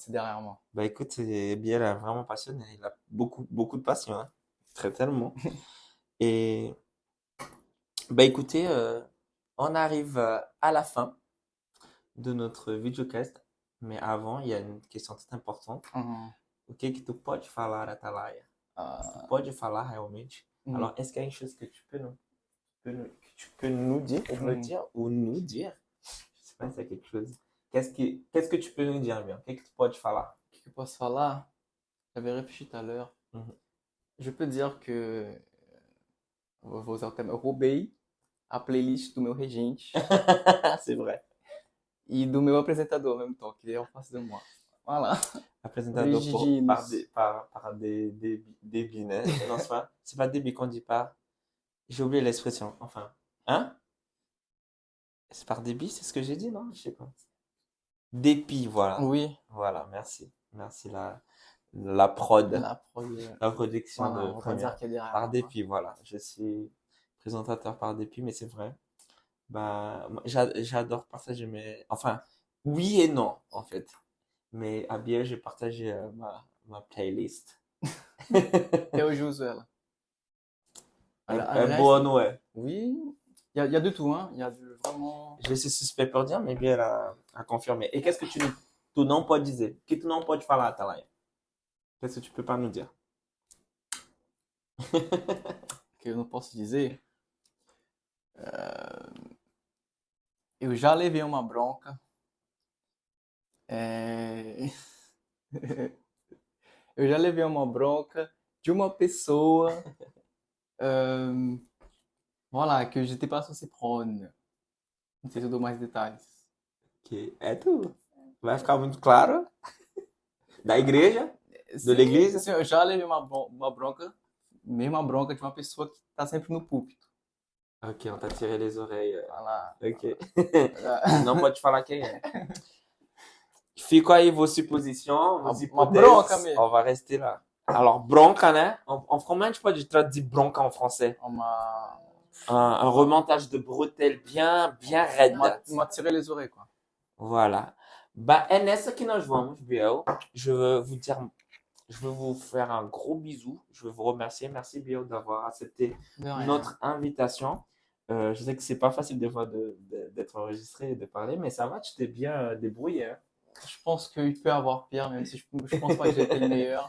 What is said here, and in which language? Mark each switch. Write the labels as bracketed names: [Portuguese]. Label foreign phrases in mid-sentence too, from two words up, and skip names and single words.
[French] c'est derrière moi. Bah écoute, Biel est vraiment passionné. Il a beaucoup, beaucoup de passion, hein. Très tellement. Et bah écoutez, on arrive à la fin de notre videocast. Mais avant, il y a une question très importante. Uhum. [Portuguese] O que que tu pode falar, Atalaia? Tu Ah, pode falar realmente? hum, [French] Alors, est-ce qu'il y a une chose que que tu peux nous dire, ou me hum. dire, ou nous dire? Je sais pas si c'est quelque chose. Qu'est-ce que tu peux nous dire, bien? Qu'est-ce que tu [Portuguese] pode falar? O que eu posso falar? [French] J'avais réfléchi tout à l'heure. Mhm. Je peux dire que [Portuguese] vou usar o termo, eu roubei a playlist do meu regente [French] C'est vrai. [Portuguese] e do meu apresentador ao mesmo tempo, que ele é [French] en face de moi. Voilà. [Portuguese] Apresentador Rigidinos. [French] par des bines. Non, c'est pas débit qu'on dit pas. J'ai oublié l'expression. Enfin, hein? C'est par débit, c'est ce que j'ai dit, non? Je sais pas. Dépit, voilà. Oui, Voilà, merci. Merci la prod, la prod. la production Voilà, de on va pas dire première. qu'il y a derrière Par moi, quoi. dépit, voilà. Je suis présentateur par dépit, mais c'est vrai. Bah, moi, j'adore partager mes. Enfin, oui et non, en fait. Mais à Biel, j'ai partagé ma playlist. [Portuguese] Até hoje eu uso ela. É Aliás, boa, não é? [French] oui, il y a de tout, hein. Il y a de vraiment. Je suis suspect pour dire, mais Biel a confirmé. Et qu'est-ce que tu [Portuguese] não pode dizer? O que tu não pode falar, Atalaia? [French] Qu'est-ce que tu peux pas nous dire? [Portuguese] Que eu não posso dizer. Eu já levei uma bronca. É... eu já levei uma bronca de uma pessoa. [French] euh, voilà, que j'étais pas censé prendre. [Portuguese] Não sei se eu dou mais detalhes. Ok, é tu. Vai ficar muito claro. Da igreja? [French] De l'église? [Portuguese] Sim, eu já levei uma bronca, mesma bronca de uma pessoa que tá sempre no púlpito. [French] Ok, on t'a tiré les oreilles. [Portuguese] Ela, Ok. Não pode falar quem é. Fica aí [French] vos suppositions, vos [Portuguese] uma [French] hypothèses. [Portuguese] bronca mesmo. [French] On va rester là. Alors, [Portuguese] bronca, né? Comment a gente pode traduzir bronca [French] en français? [Portuguese] Uma, [French] Un remontage de bretelles bien raide. uma tirer les oreilles, quoi. Voilà. Bah, [Portuguese] é nessa que nós vamos, Biel. [French] Je veux vous dire, je veux vous faire un gros bisou. Je veux vous remercier. Merci, Biel, d'avoir accepté De rien. notre invitation. Je sais que c'est pas facile des fois d'être enregistré et de parler, mais ça va, tu t'es bien débrouillé, hein. Je pense qu'il peut y avoir pire, même si je pense pas que j'ai été le meilleur.